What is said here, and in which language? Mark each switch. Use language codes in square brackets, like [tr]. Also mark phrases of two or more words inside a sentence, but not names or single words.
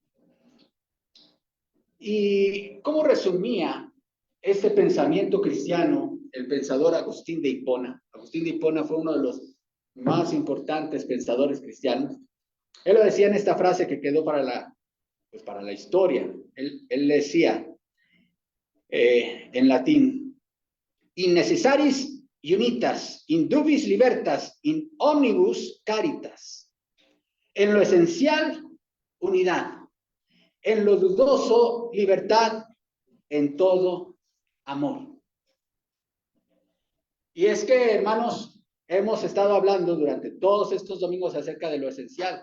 [es] ¿Y cómo resumía este pensamiento cristiano el pensador Agustín de Hipona? Agustín de Hipona fue uno de los más importantes pensadores cristianos. Él lo decía en esta frase que quedó para la historia. Él decía en latín: [la] in necessaris unitas, in dubis libertas, in omnibus caritas. [es] En lo esencial, unidad. En lo dudoso, libertad. En todo, amor. Y es que, hermanos, hemos estado hablando durante todos estos domingos acerca de lo esencial.